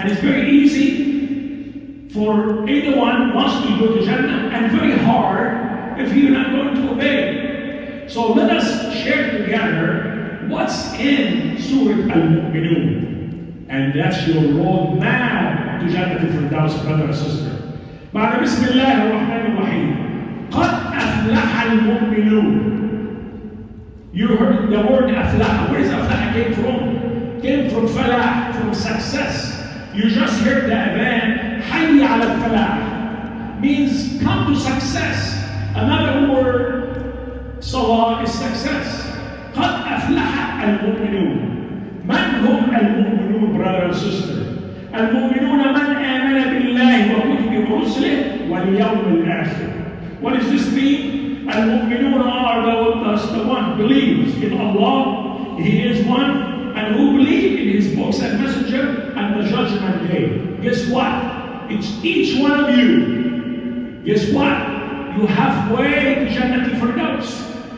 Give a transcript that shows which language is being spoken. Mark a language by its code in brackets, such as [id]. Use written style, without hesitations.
[en] And it's very easy for anyone who wants to go to Jannah, and very hard if you're not going to obey. So let us share together what's in Surah Al-Mu'minun. And that's your road map to Jannat al-Firdaus, brother and sister. [ar] بعد بسم الله الرحمن الرحيم. قد أفلح المؤمنون. [en] You heard the word أفلح. Where does أفلح came from? Came from falah, from success. You just heard the adhan, [ar] حي على الفلاح, [en] means come to success. Another word, salah, is success. [ar] قد أفلح المؤمنون. من هم المؤمنون, [en] brother and sister? [ar] المؤمنون من آمن بالله وكتبه ورسله واليوم الآخر. [en] What does this mean? المؤمنون are the one who believes in Allah, He is one, and who believe in His books and messenger and the judgment day. Guess what? It's each one of you. Guess what? You halfway to Jannat al-Firdaus.